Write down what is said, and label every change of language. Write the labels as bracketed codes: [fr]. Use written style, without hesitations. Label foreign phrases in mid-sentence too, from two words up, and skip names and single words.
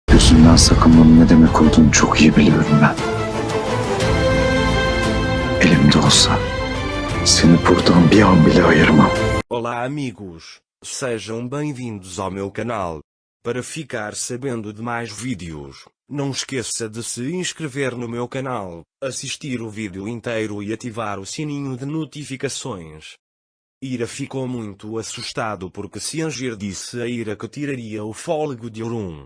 [tr] gözümden sakınmanın ne demek olduğunu çok iyi biliyorum ben. Elimde olsa seni buradan bir an bile ayırmam. [pt] Olá amigos, sejam bem-vindos ao meu canal. Para ficar sabendo de mais vídeos, não esqueça de se inscrever no meu canal, assistir o vídeo inteiro e ativar o sininho de notificações. Ira ficou muito assustado porque Ciangir disse a Ira que tiraria o fôlego de Orun.